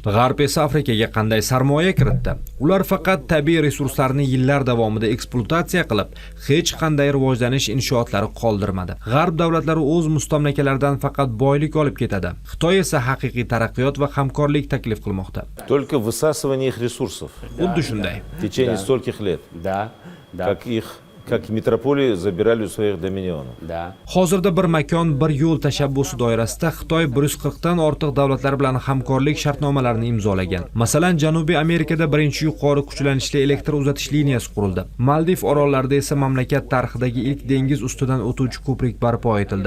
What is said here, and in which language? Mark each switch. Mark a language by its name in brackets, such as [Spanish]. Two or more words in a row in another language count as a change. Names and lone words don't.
[Uzbek] G'arb esa Afrikaga qanday sarmoya kiritdi? Ular faqat tabiiy resurslarni yillar davomida ekspluatatsiya qilib, hech qanday rivojlanish inshootlari qoldirmadi. G'arb davlatlari o'z mustamlakalaridan faqat boylik olib ketadi. Xitoy esa haqiqiy taraqqiyot va hamkorlik taklif qilmoqda. [Russian] Только высасывание их ресурсов. [Uzbek] Xuddi shunday. [Russian] В течение стольких лет. Да, да, Как метрополии забирали у своих доминионов. да. [Uzbek] Hozirda bir makon, bir yo'l tashabbusi doirasida Xitoy 140 dan ortiq davlatlar bilan hamkorlik shartnomalarini imzolagan. Masalan, Janubiy Amerikada birinchi yuqori kuchlanishli elektr uzatish liniyasi qurildi. Maldiv orollarida esa mamlakat tarixidagi ilk dengiz ustidan o'tuvchi ko'prik barpo etildi.